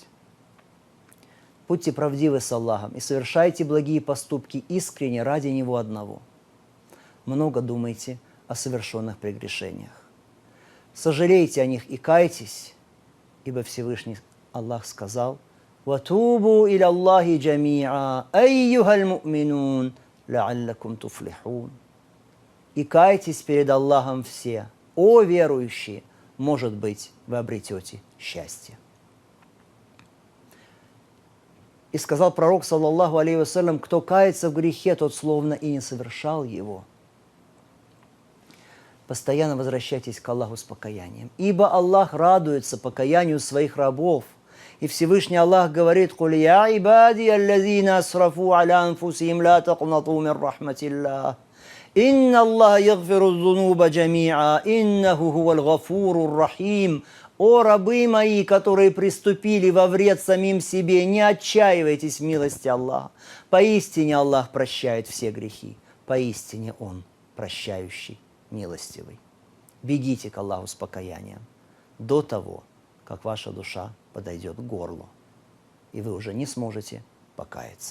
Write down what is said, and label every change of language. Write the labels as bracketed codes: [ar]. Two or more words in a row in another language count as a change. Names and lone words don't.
[ru] Будьте правдивы с Аллахом и совершайте благие поступки искренне ради Него одного. много думайте о совершенных прегрешениях. Сожалейте о них и кайтесь, ибо Всевышний Аллах сказал: [ar] «وتوبوا إلى الله جميعا أيها المؤمنون لعلكم تفلحون». [ru] И кайтесь перед Аллахом все, о верующие, может быть, вы обретете счастье. И сказал пророк, [ar] صلى الله عليه وسلم: [ru] кто кается в грехе, тот словно и не совершал его. Постоянно возвращайтесь к Аллаху с покаянием, ибо Аллах радуется покаянию своих рабов. И Всевышний Аллах говорит: [ar] «قل يا عبادي الذين أسرفوا على أنفسهم لا تقنطوا من رحمة الله. إن الله يغفر الذنوب جميعا إنه هو الغفور الرحيم». [ru] «О рабы мои, которые приступили во вред самим себе, не отчаивайтесь в милости Аллаха. Поистине Аллах прощает все грехи, поистине Он прощающий, милостивый». Бегите к Аллаху с покаянием до того, как ваша душа подойдет к горлу, и вы уже не сможете покаяться.